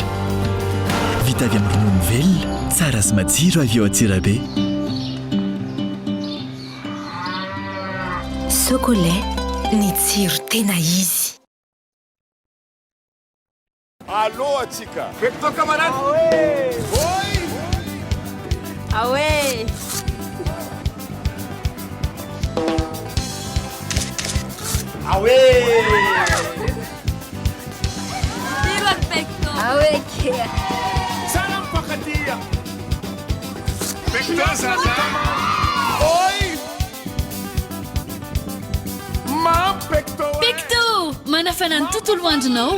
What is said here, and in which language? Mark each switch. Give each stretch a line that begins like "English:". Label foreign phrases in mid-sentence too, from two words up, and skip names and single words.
Malagasy: Vita avy amin'ny ronono velona, tsara sy matsiro avy eo Antsirabe. Socolé, ny tsiro tena izy. Alô, atsika! Vector camarade! Oi!
French: Ah ouais. Ah ouais.
Malagasy: Tira Vector.
French: Ah ouais,
Malagasy: Salam pakatia. Vector salam. Oi. Ma Vector. Vector, manafana ny tontolo andronao.